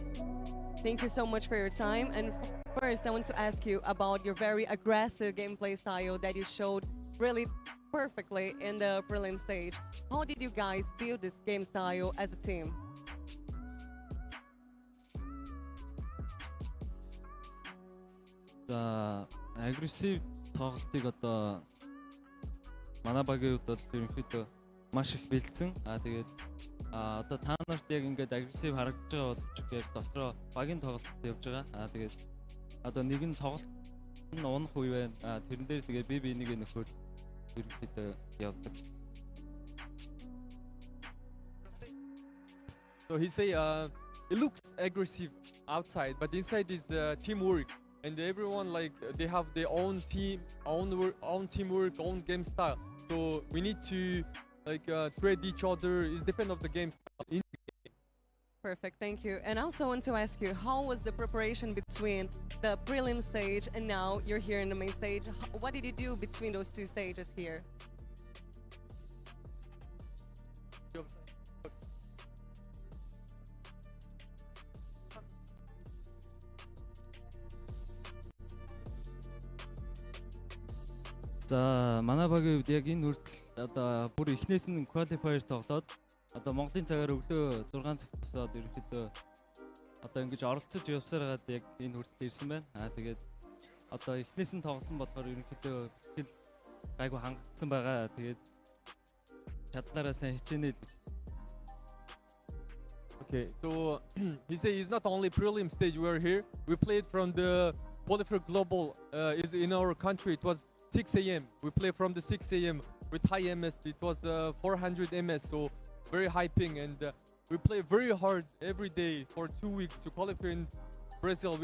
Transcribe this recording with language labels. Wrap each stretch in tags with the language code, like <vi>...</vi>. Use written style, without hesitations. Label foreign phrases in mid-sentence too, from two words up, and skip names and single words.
<en>Thank you so much for your time. And first, I want to ask you about your very aggressive gameplay style that you showed really perfectly in the prelim stage. How did you guys build this game style as a team?</en> <mn>Aggressive тоглолтыг одоо манай багийн хувьд бол ерөнхийдөө маш их бэлдсэн. Тэгээд одоо та нарт яг ингээд агрессив харагдаж байгаа боловч яг дотроо багийн тоглолт явж байгаа. Тэгээд одоо нэг нь тоглолт нь унах үе байна. Тэрэн дээр тэгээд би энийг нөхөд ерөнхийдөө явдаг.</mn> <en>So he say it looks aggressive outside, but inside is teamwork, and everyone like they have their own team, own teamwork, own game style. So we need to like trade each other. It's depend of the game style. Perfect, thank you. And I also want to ask you, how was the preparation between the prelim stage and now you're here in the main stage? What did you do between those two stages here?</en> <mn>За манай багийн хувьд яг энэ хүртэл одоо бүр эхнээс нь qualifier тоглоод одоо Монголын цагаар өглөө 6 цагт босоод ерөнхийдөө одоо ингэж оролцож явсаар хагаад яг энэ хүртэл ирсэн байна. Тэгээд одоо эхнээс нь тоглосон болохоор ерөнхийдөө тэгэл гайгүй хангагдсан байгаа. Тэгээд чадлаараа сайн хичээнэ л.</mn> <en>Okay, so he said it's not only prelim stage we're here. We played from the qualifier global is in our country. It was 6 a.m. We play from the 6 a.m. with high MS. It was 400 MS, so very high ping, and we play very hard every day for 2 weeks to qualify in Brazil.</en>